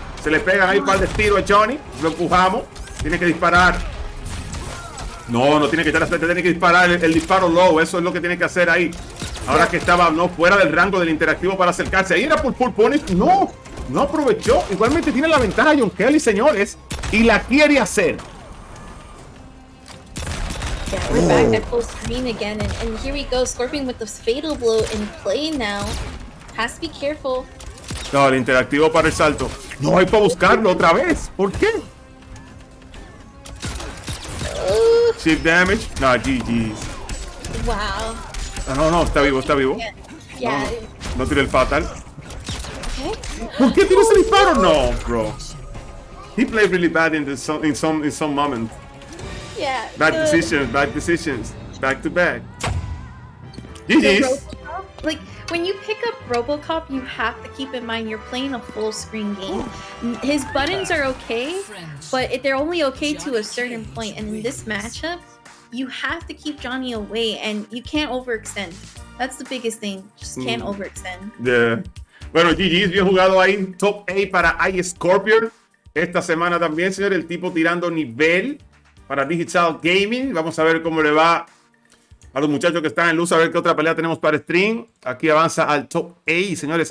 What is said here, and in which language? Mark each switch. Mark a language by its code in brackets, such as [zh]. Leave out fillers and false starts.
[es] Se le pegan ahí un par de tiros a Johnny. Lo empujamos. Tiene que disparar. No tiene que estar al frente, tiene que disparar el disparo low. Eso es lo que tiene que hacer ahí. Ahora que estaba fuera del rango del interactivo para acercarse. Ahí era por full punish. No aprovechó. Igualmente tiene la ventaja John Kellyn, señores. Y la quiere hacer. [en] Yeah, we're back at full screen again. And here we go. Scorpion with the fatal blow in play now. Has to be careful. [es] No, el interactivo para el salto. No hay para buscarlo otra vez. ¿Por qué? [en] Chip damage. No, GG's. Wow. [es] No, está vivo. [en] Yeah. [es] No tiré el Fatal. [en] Okay. [es] ¿Por qué tienes el disparo? No, bro. [en] He played really bad in some moment. Yeah. Bad decisions. Back to back. GG's. Like, when you pick up Robocop, you have to keep in mind you're playing a full screen game. His buttons are okay, but they're only okay to a certain point. And in this matchup, you have to keep Johnny away, and you can't overextend. That's the biggest thing. Just can't overextend. Yeah. [es] Bueno, GG's, bien jugado ahí. Top 8 para iscorpion. Esta semana también, señor, el tipo tirando nivel para Digital Gaming. Vamos a ver cómo le va a los muchachos que están en luz a ver qué otra pelea tenemos para stream. Aquí avanza al top 8, señores.